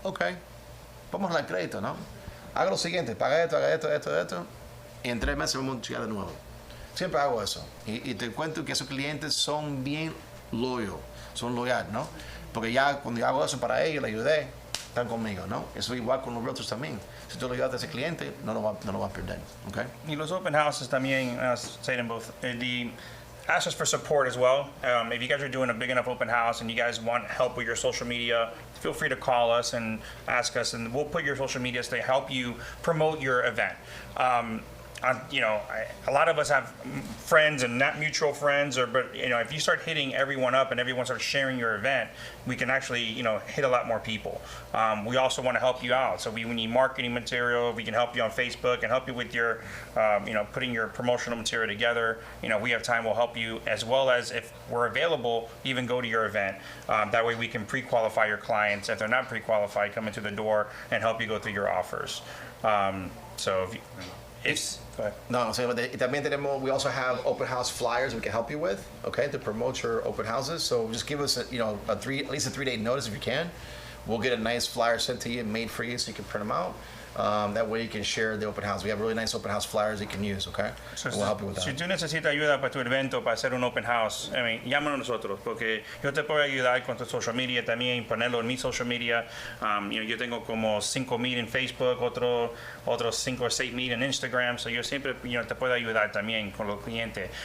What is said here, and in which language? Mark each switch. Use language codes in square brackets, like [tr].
[es] Ok, vamos a dar crédito, ¿no? Haga lo siguiente, paga esto, y en 3 meses vamos a llegar de nuevo. Siempre hago eso. Y te cuento que esos clientes son bien loyales, ¿no? Porque ya cuando yo hago eso para ellos, les ayudé, están conmigo, ¿no? Eso igual con los realtors también. Si tú le ayudas a ese cliente, no lo va a perder, ¿ok? Y los open houses también, [en] say them both, ask us for support as well. If you guys are doing a big enough open house and you guys want help with your social media, feel free to call us and ask us, and we'll put your social medias to help you promote your event. A lot of us have friends and not mutual friends, but if you start hitting everyone up and everyone starts sharing your event, we can actually, hit a lot more people. We also want to help you out. So we need marketing material. We can help you on Facebook and help you with your, putting your promotional material together. We have time, we'll help you, as well as if we're available, even go to your event. That way we can pre-qualify your clients. If they're not pre-qualified, come into the door and help you go through your offers. So if you, go ahead. No, so también we also have open house flyers we can help you with, okay, to promote your open houses. So just give us at least a 3-day notice if you can. we'll get a nice flyer sent to you, made for you, so you can print them out. That way you can share the open house. We have really nice open house flyers you can use, okay? So, We'll help you with that. [es] Si tú necesitas ayuda para tu evento, para hacer un open house, llámanos a nosotros, porque yo te puedo ayudar con tu social media también, ponerlo en mi social media. Yo tengo como 5,000 en Facebook, otros 5 o 6,000 en Instagram, so yo siempre te puedo ayudar también con los clientes.